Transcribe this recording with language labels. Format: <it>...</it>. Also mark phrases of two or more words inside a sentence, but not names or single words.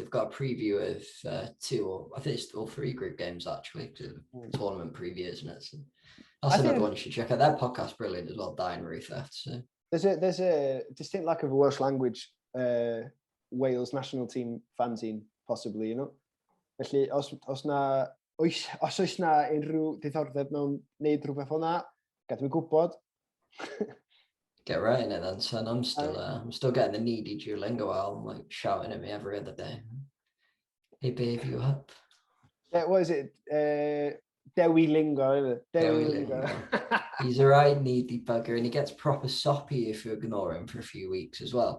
<en>They've got a preview of 2, or I think it's all 3 group games actually, tournament preview, isn't it? So that's another one you should check out. Their podcast's brilliant as well, Dying Ruth, I have to say. There's a distinct lack of a Welsh language Wales national team fanzine, possibly,</en> <cy>Felly, os oes na unrhyw diddordeb mewn wneud rhywbeth o'na, gadw i gwybod.</cy> <en>Get right in it then, son. I'm still getting the needy Duolingo album, like shouting at me every other day. Hey, babe, you up? Yeah, what is it? Dewi Lingo, isn't it? Dewi Lingo. Lingo. He's a right needy bugger, and he gets proper soppy if you ignore him for a few weeks as well.</en>